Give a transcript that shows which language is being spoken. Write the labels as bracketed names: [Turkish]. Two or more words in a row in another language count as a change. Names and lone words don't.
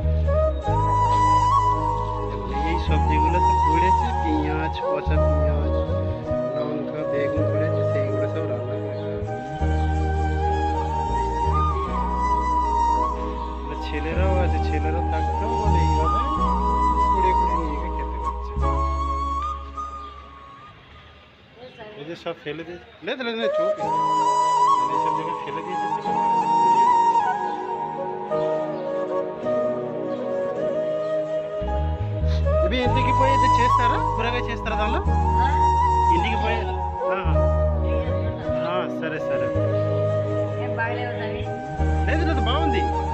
[Bangla] এই সবজিগুলো তো পড়েছে, পেঁয়াজ, পচা পেঁয়াজ, লঙ্কা, বেগুন পড়েছে, সেইগুলো সব রান্না করে ছেলেরাও আছে, ছেলেরা থাকতেও বলে এইভাবে কুড়িয়ে কুড়িয়ে নিয়ে গিয়ে খেতে পারছে। এই যে সব ফেলে দিয়েছে, লেদে লেদে চোখ এইসব জায়গায় ফেলে দিয়েছে। [Telugu] ఇవి ఇంటికి పోయి ఇది చేస్తారా? కూరగాయ చేస్తారా దానిలో? ఇంటికి పోయి సరే సరే లేదు లేదు బాగుంది.